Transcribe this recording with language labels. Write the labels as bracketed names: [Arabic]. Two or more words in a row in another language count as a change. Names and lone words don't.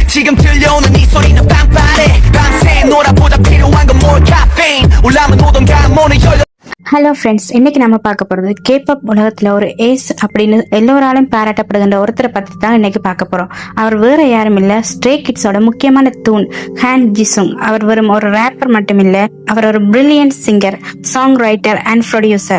[Korean] 지금 들려오는 이 소리는 빵빠레 밤새 놀아보다 필요한 건 [English] more caffeine [Korean] 올라면 오던가 문을 열려. [English] Hello friends, [Tamil] இன்னைக்கு நம்ம பார்க்க போகிறது கேபாப் உலகத்தில் ஒரு ஏஸ் அப்படின்னு எல்லோராலும் பாராட்டப்படுகின்ற ஒருத்தரை பற்றி தான் இன்னைக்கு பார்க்க போகிறோம். அவர் வேற யாரும் இல்லை, ஸ்ட்ரே கிட்ஸோட முக்கியமான தூண் ஹான் ஜிசுங். அவர் வெறும் ஒரு ரேப்பர் மட்டும் இல்லை, அவர் ஒரு [English] brilliant singer, song writer and producer.